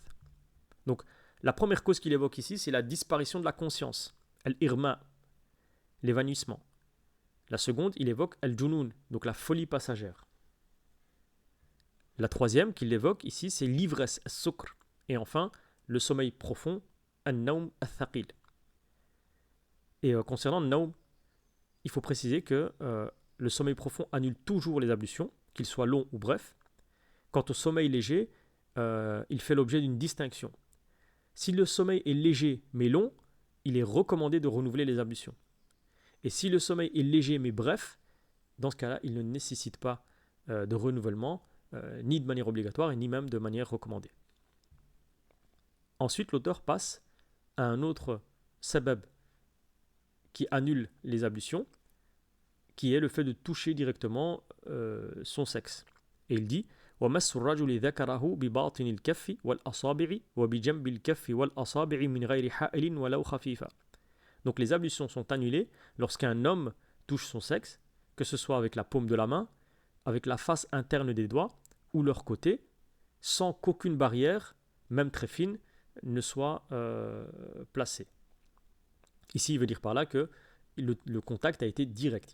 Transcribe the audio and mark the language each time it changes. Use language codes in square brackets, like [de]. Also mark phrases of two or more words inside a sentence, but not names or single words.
[fr] Donc, la première cause qu'il évoque ici, c'est la disparition de la conscience, l'irma, l'évanouissement. La seconde, il évoque al-junun, donc la folie passagère. La troisième qu'il évoque ici, c'est l'ivresse, al-sukr. Et enfin, le sommeil profond, [ar] النوم الثقيل. [fr] Et concernant le nawm, il faut préciser que le sommeil profond annule toujours les ablutions, qu'il soit long ou bref. Quant au sommeil léger, il fait l'objet d'une distinction. Si le sommeil est léger mais long, il est recommandé de renouveler les ablutions. Et si le sommeil est léger mais bref, dans ce cas-là, il ne nécessite pas de renouvellement, ni de manière obligatoire, et ni même de manière recommandée. Ensuite, l'auteur passe à un autre sabab qui annule les ablutions, qui est le fait de toucher directement son sexe. Et il dit [ar] وَمَسُّ الرَّجُلِ ذَكَرَهُ بِبَاطِنِ الْكَفِّ وَالْأَصَابِعِ وَبِجَنْبِ الْكَفِّ وَالْأَصَابِعِ مِنْ غَيْرِ حَائِلٍ وَلَوْ خَفِيفًا. [fr] Donc les ablutions sont annulées lorsqu'un homme touche son sexe, que ce soit avec la paume de la main, avec la face interne des doigts ou leur côté, sans qu'aucune barrière, même très fine, ne soit placée. Ici, il veut dire par là que le contact a été direct.